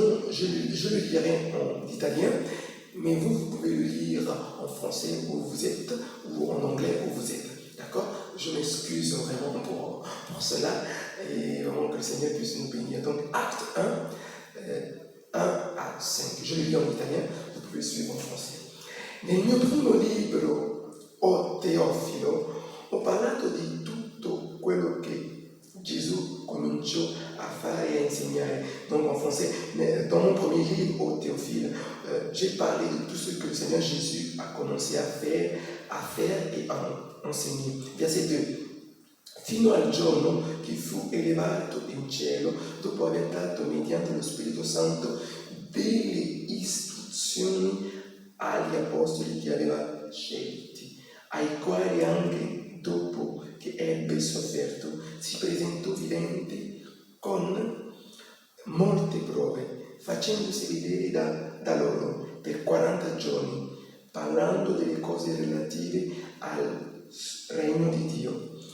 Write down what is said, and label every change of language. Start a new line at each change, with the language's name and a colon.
French: je le lirai en italien, mais vous pouvez le lire en français où vous êtes, ou en anglais où vous êtes. D'accord? Je m'excuse vraiment pour cela, et vraiment que le Seigneur puisse nous bénir. Donc, acte 1 à 5. Je le lis en italien, vous pouvez suivre en français.
Italian: Nel mio primo libro, O Teofilo, ho parlato di tutto quello che Gesù cominciò a fare
French: et à enseigner. Donc en français, dans mon premier livre, Au Théophile, j'ai parlé de tout ce que le Seigneur Jésus a commencé à faire et à enseigner. Verset 2.
Italian: Fino al giorno che fu elevato in cielo, dopo aver dato mediante lo Spirito Santo delle istruzioni agli apostoli che aveva scelti, ai quali anche dopo che ebbe sofferto si presentò vivente con molte prove, facendosi vedere da loro per 40 giorni, parlando delle cose relative al regno di Dio.